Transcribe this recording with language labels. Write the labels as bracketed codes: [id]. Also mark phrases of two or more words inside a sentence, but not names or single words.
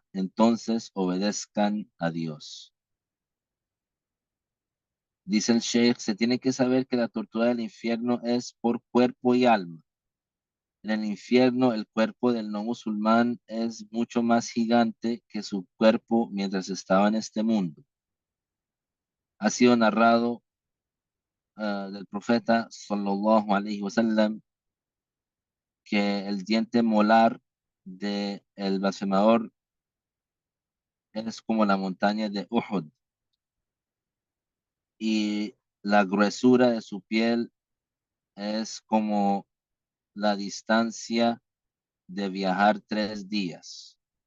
[es] Entonces, obedezcan a Dios. Dice el Sheikh, se tiene que saber que la tortura del infierno es por cuerpo y alma. En el infierno, el cuerpo del no musulmán es mucho más gigante que su cuerpo mientras estaba en este mundo. Ha sido narrado del profeta [ar] صلى الله عليه وسلم [es] que el diente molar de el blasfemador es como la montaña de Uhud y la gruesura de su piel es como la distancia de viajar 3 días.